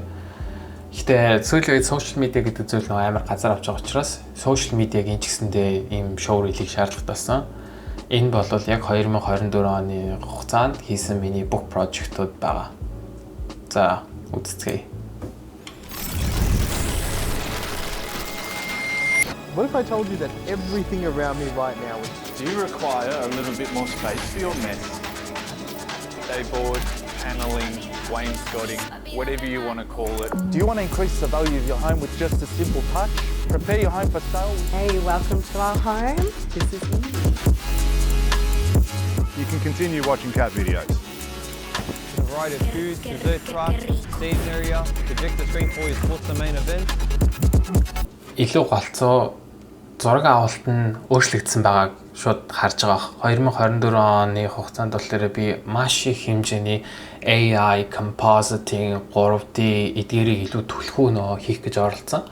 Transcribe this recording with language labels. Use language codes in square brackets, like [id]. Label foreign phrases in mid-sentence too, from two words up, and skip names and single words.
[mn] Гэтэ сүүлийн үед [en] social media [mn] гэдэг зүйл нэг амар газар авч байгаа учраас social media-г энэ ч гэсэндээ ийм [en] show reel- [mn] ийг шаардлагатай болсон. Энэ бол яг 2024 оны хугацаанд хийсэн миний бүх project-ууд байгаа. За, үзцгээе. [en] What if I told you that everything around me right now is... Do you require a little bit more space for your mess? Dayboard, paneling, wainscoting, whatever you want to call it. Do you want to increase the value of your home with just a simple touch? Prepare your home for sale. Hey, welcome to our home. This is me. You can continue watching cat videos. A variety of foods, dessert trucks, seating area, projector screen for your sports and main event. [mn] Илүү голцоо зураг авалт нь өөрчлөгдсөн байгааг шууд харж байгаа. 2024 оны хугацаанд болохоор би маш их хэмжээний AI, compositing, 3D эдгээрийг илүү түлхүү хийх гэж оролцсон.